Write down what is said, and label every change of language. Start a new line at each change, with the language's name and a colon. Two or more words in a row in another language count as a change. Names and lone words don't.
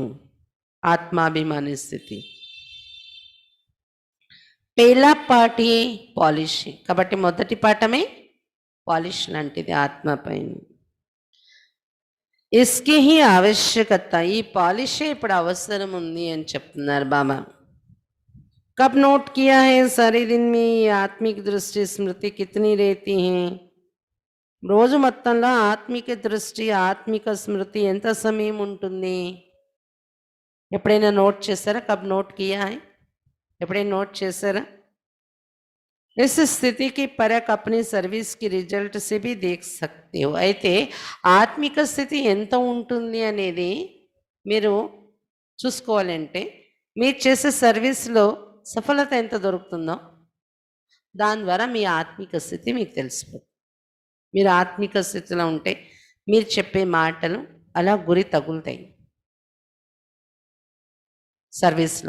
Telugu: ఆత్మాభిమాని స్థితి.
Hindi: पहला पाठ ही पॉलिश.
Telugu: కాబట్టి మొదటి పాఠమే పాలిష్ లాంటిది ఆత్మ పైన.
Hindi: इसकी ही आवश्यकता.
Telugu: ఈ పాలిషే ఇప్పుడు అవసరం ఉంది అని చెప్తున్నారు బాబా.
Hindi: कब नोट किया है सारे दिन में ये आत्मिक दृष्टि स्मृति कितनी रहती है?
Telugu: రోజు మొత్తంలో ఆత్మిక దృష్టి, ఆత్మిక స్మృతి ఎంత సమయం ఉంటుంది? ఎప్పుడైనా నోట్ చేశారా?
Hindi: कब नोट किया है?
Telugu: ఎప్పుడైనా నోట్ చేశారా?
Hindi: इस स्थिति की परख अपनी सर्विस की रिजल्ट से भी देख सकते हो.
Telugu: అయితే ఆత్మిక స్థితి ఎంత ఉంటుంది అనేది మీరు చూసుకోవాలంటే మీరు చేసే సర్వీస్లో సఫలత ఎంత దొరుకుతుందో దాని ద్వారా మీ ఆత్మిక స్థితి మీకు తెలిసిపోతుంది. మీరు ఆత్మిక స్థితిలో ఉంటే మీరు చెప్పే మాటలు అలా గురి తగులుతాయి సర్వీస్లో.